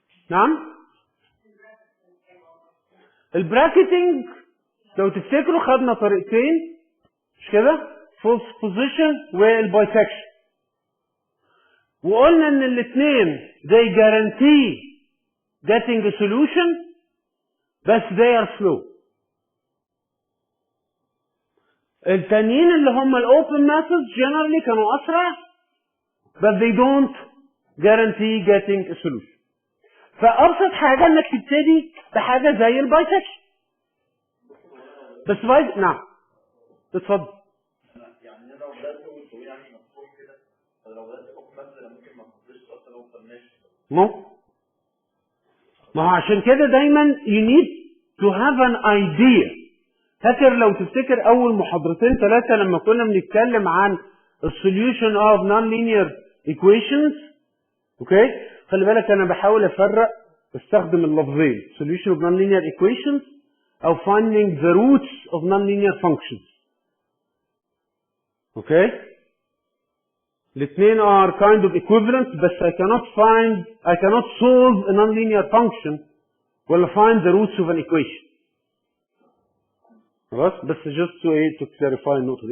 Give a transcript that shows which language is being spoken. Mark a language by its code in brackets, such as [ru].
[ar] نعم؟ البراكتنج لو تفتكروا خدنا طريقتين مش كده؟ false position والبايسكشن. وقلنا ان الاثنين [en] they guarantee getting a solution بس they are slow. [ar] التانيين اللي هم الاوبن [en] methods generally [ar] كانوا اسرع [en] but they don't guarantee getting a solution. [ar] فابسط حاجه انك تبتدي بحاجه زي البايسكشن. بس نعم اتفضل. يعني لو بدات تقول يعني مفتوح كده لو بدات اوبن مثلا ممكن ما تخلصش اصلا لو فهمناش. ما هو عشان كده دايما [en] you need to have an idea. [ar] فاكر لو تفتكر اول محاضرتين ثلاثه لما كنا بنتكلم عن السوليوشن اوف nonlinear equations اوكي؟ خلي بالك انا بحاول افرق بستخدم اللفظين [en] solution of nonlinear equations [ar] او [en] finding the roots of nonlinear functions. [ar] اوكي؟ الاثنين [en] are kind of equivalent بس I cannot solve a nonlinear function ولا find the roots of an equation. [ar] خلاص؟ بس [en] just to clarify [ar] النقطة دي.